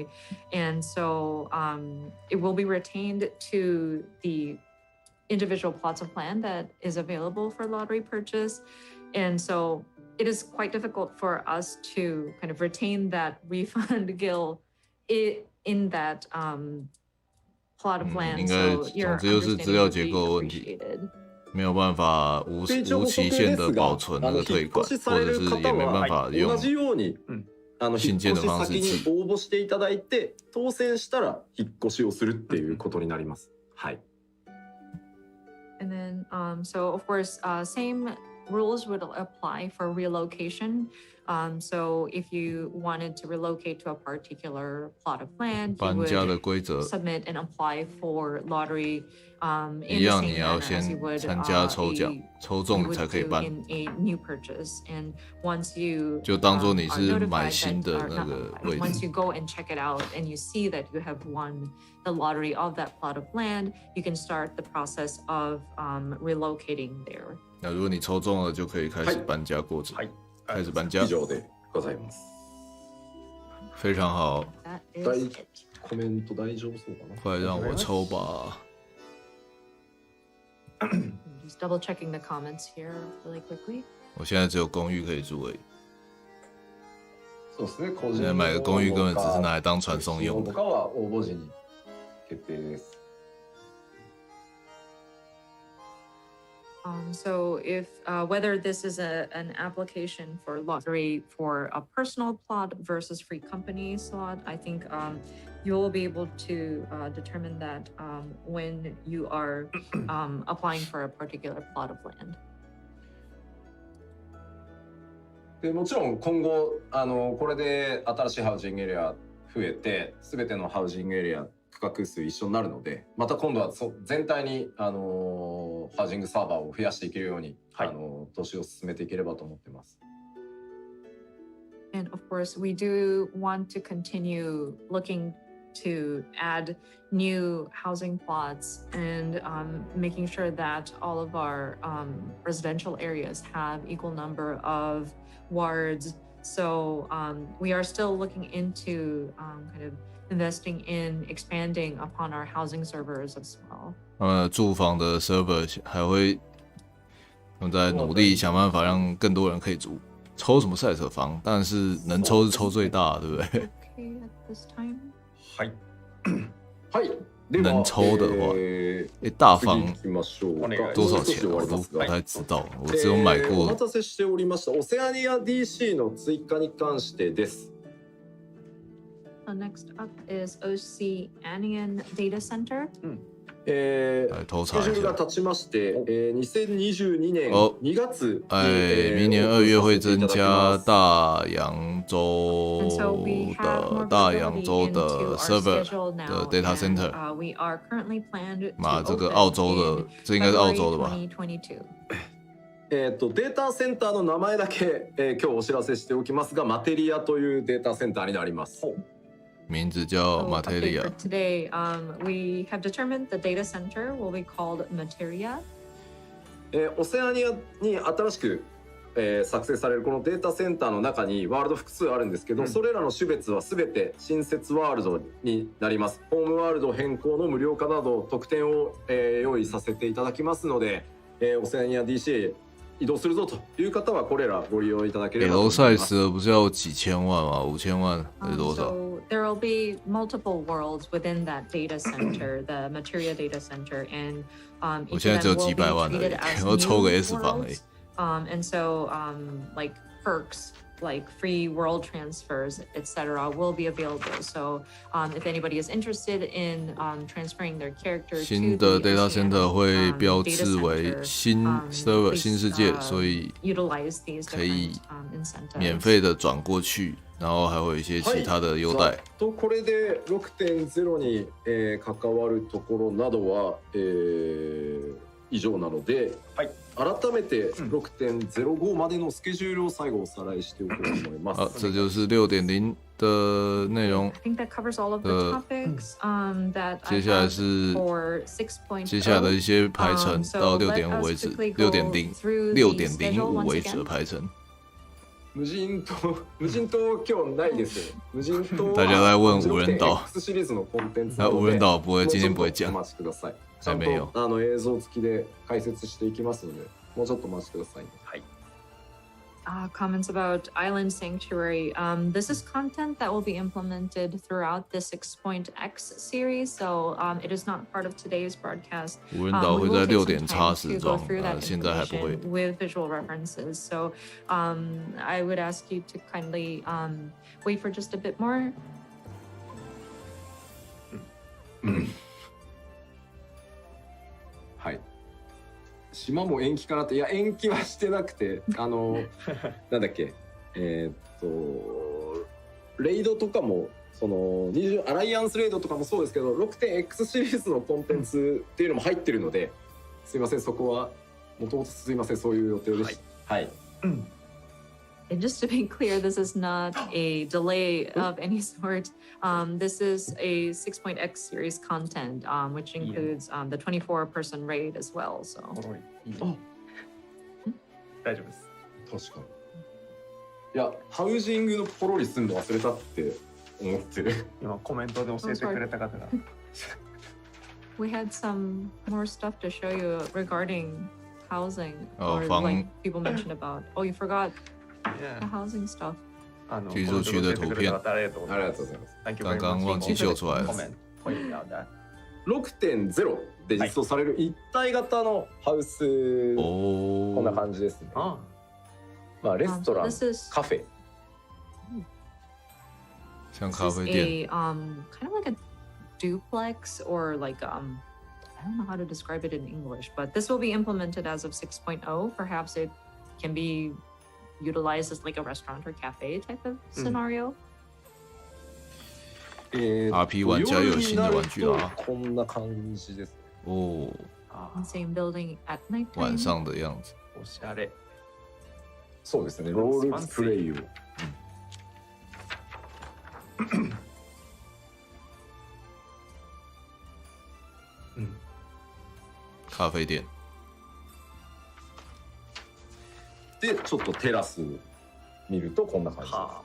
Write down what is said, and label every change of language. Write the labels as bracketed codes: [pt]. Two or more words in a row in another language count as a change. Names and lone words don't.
[en] And so it will be retained to the individual plots of land that is available for lottery purchase. And so it is quite difficult for us to kind of retain that refund gill in that plot of land. So your understanding would be appreciated. [zh] 没有办法无期限的保存那个退款，或者是也没办法用信件的方式寄。 [ja] 応募していただいて当選したら引っ越しをするっていうことになります。はい。 [en] And then so of course same rules would apply for relocation. So if you wanted to relocate to a particular plot of land, you [zh] 搬家的 [en] would [zh] 规则 [en] submit and apply for lottery [zh] 一 [en] in the [zh] 样， [en] same [zh] 你要 [en] manner as [zh] 先 [en] you would [zh] 参加抽奖， 抽 [en] you [zh] 中你 [en] would [zh] 才可以 [en] do [zh] 搬。 [en] in a new purchase. And once you [zh] 就当作 [en] are [zh] 你是 [en] notified [zh] 买新 [en] that, [zh] 的 [en] or [zh] 那 [en] not [zh] 个 [en] notified, [zh] 位 [en] once [zh] 置。 [en] you go and check it out and you see that you have won the lottery of that plot of land, you can start the process of relocating there. [zh] 那如果你抽中了，就可以开始搬家过程。开始搬家。 [ja] 以上でございます。 [zh] 非常好。 [en] That is it. [ja] コメント大丈夫そうかな。 [zh] 快让我抽吧。 [en] Just double checking the comments here really quickly. [zh] 我现在只有公寓可以住而已。 [ja] そうですね。個人 [zh] 现在买个公寓根本只是拿来当传送用的。 [ja] とかは応募時に決定です。 [en] So if whether this is an application for lottery for a personal plot versus free company slot, I think you will be able to determine that when you are applying for a particular plot of land. [ja] でもちろん今後これで新しいハウジングエリア増えて全てのハウジングエリア区画数一緒になるので、また今度は全体にハウジングサーバーを増やしていけるように、投資を進めていければと思ってます。 [en] And of course, we do want to continue looking to add new housing plots and making sure that all of our residential areas have equal number of wards. So we are still looking into kind of investing in expanding upon our housing servers as well. [zh] 住房的 server 还会在努力想办法让更多人可以住。抽什么赛车房？但是能抽是抽最大，对不对？ [en] Okay, at this time. [ja] はい。はい。 [zh] 能抽的话，大房多少钱？我都不太知道，我只有买过。 [ja] お待たせしておりました。オセアニア DC の追加に関してです。 [en] So next up is Oceanian Data Center. [ja] スケジュールが経ちまして、2022年2月に、 [zh] 明年2月会增加大洋洲的 server 的 [en] data center。 [zh] 嘛，这个澳洲的，这应该是澳洲的吧？ [ja] データセンターの名前だけ、今日お知らせしておきますが、マテリアというデータセンターになります。 [zh] 名字叫 Materia. [en] For today, we have determined the data center will be called Materia. [ja] オセアニアに新しく、作成されるこのデータセンターの中にワールド複数あるんですけど、それらの種別は全て新設ワールドになります。ホームワールド変更の無料化など特典を、用意させていただきますので、オセアニア DC 移動するぞという方はこれらご利用いただければと思います。 [en] L size [zh] 不是要几千万吗？5000万还是多少？ [en] So there will be multiple worlds within that data center, the Materia data center, and [zh] 我现在只有几百万而已，我抽个 S 房而已。 [en] And so like perks like free world transfers, etc. will be available. So if anybody is interested in transferring their character [zh] 新的 [en] data center [zh] 会标志为新 server 新世界，所以可以免费的转过去，然后还会有一些其他的优待。 [ja] これで 6.0 に、関わるところなどは、以上なので、改めて 6.05 までのスケジュールを最後おさらいしておこうと思います。 [zh] 好，这就是 6.0 的内容。 [en] I think that covers all of the topics that I [zh] 接下来 [en] have [zh] 是 [en] for 6.0. [zh] 接下来的一些排程到 6.5 为止，6.05 为止的排程。 [ja] 無人島今日ないです。無人島 [zh] 大家都在问无人岛 [ja] X シリーズのコンテンツ [zh] 那无人岛不会今天不会讲， [ja] お待ちください。 [zh] 还没有。 [ja] 映像付きで解説していきますので、もうちょっとお待ちください。はい。 [en] Comments about Island Sanctuary. This is content that will be implemented throughout the 6.x series, so it is not part of today's broadcast. [zh] 无人岛会在6点插 [en] to [zh] 时 [en] go [zh] 装， [en] through that [zh] 现在还不会。 [en] information with visual references. So I would ask you to kindly wait for just a bit more. [ja] はい。島も延期かなって。いや延期はしてなくて、なんだっけ、レイドとかもそのアライアンスレイドとかもそうですけど 6.X シリーズのコンテンツっていうのも入ってるので、すいませんそこはもともとすいませんそういう予定でした。はい。 [en] And just to be clear, this is not a delay of any sort. This is a 6.x series content, which includes the 24-person raid as well. So. [ja] 大丈夫です。確かに。いや、ハウジングのポロリすんの忘れたって思ってる。今コメントで教えてくれた方が。 [en] We had some more stuff to show you regarding housing, Oh, or like people mentioned about. Oh, you forgot the housing stuff. [zh] 居住区的图片， [ja] ありがとうございます。 [zh] 刚刚忘记秀出来了。 [ja] 6.0 で実装される一体型のハウス、こんな感じですね。まあレストラン、カフェ。 [zh] 像咖啡店。 [en] kind of like a duplex or like I don't know how to describe it in English, but this will be implemented as of 6.0. Perhaps it can be utilized as like a restaurant or cafe type of scenario. [zh] RP 玩家又有新的玩具啦。 [ja] こんな感じです。 [zh] 哦。 [en] Same building at night. [zh] 晚上的样子。 [ja] おしゃれ。そうですね。ロールプレイを。 [zh] 咖啡店。 [ja] でちょっとテラス見るとこんな感じです。